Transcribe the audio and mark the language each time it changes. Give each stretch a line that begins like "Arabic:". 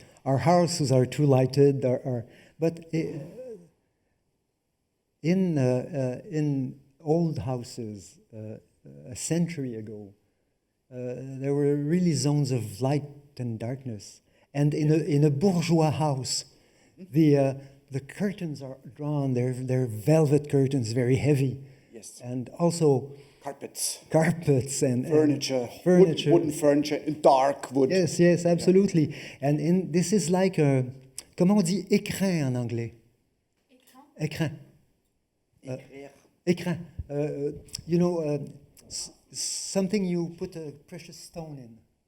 English: Our houses are too lighted, but in old houses a century ago, there were really zones of light and darkness. And in a bourgeois house, the curtains are drawn. They're velvet curtains, very heavy. yes, And also carpets, and furniture, furniture. wooden furniture, in dark wood. Yes, absolutely. And this is like
French: comment on dit écrin en anglais? Écrin. Écrin.
English: You know, something you put a precious stone in.